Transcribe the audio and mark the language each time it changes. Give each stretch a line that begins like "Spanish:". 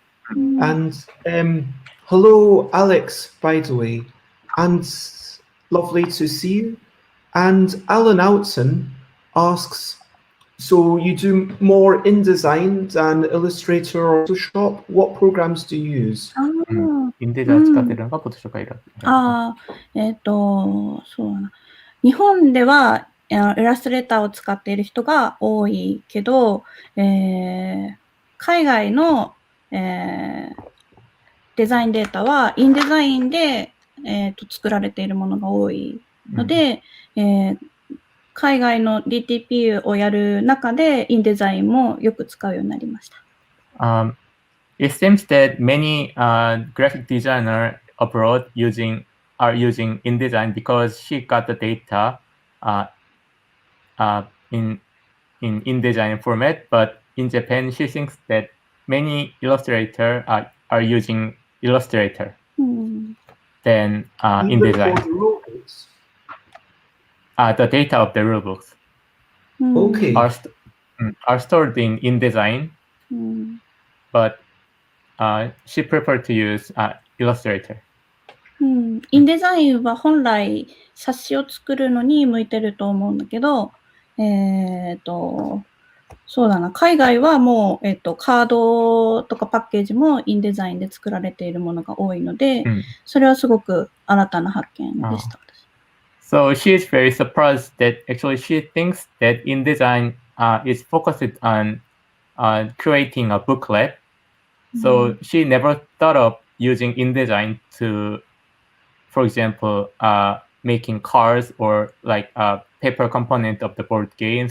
English: And hello, Alex, by the way, and lovely to see you. And Alan Outson asks, so you do more InDesign than Illustrator or Photoshop? What programs do you use?
Japanese: インデザイン使ってるのがフォトショップ選ぶ。そうだな。日本ではイラストレーターを使っている人が多いけど、海外の、デザインデータはインデザインで、作られているものが多いので、海外の DTP をやる中でインデザインもよく使うようになりました。
English: It seems that many graphic designers abroad are using InDesign because she got the data in InDesign format, but in Japan she thinks that many illustrators are using Illustrator than InDesign. For the rulebooks? The data of the rulebooks are stored in InDesign, but she preferred to use Illustrator.
Japanese: インデザインは本来冊子を作るのに向いてると思うんだけど、そうだな、海外はもう、カードとかパッケージもインデザインで作られているものが多いので、それはすごく新たな発見でした。
English: So she is very surprised that actually she thinks that InDesign is focused on creating a booklet. So she never thought of using InDesign to, for example, making cards or like a paper component of the board game.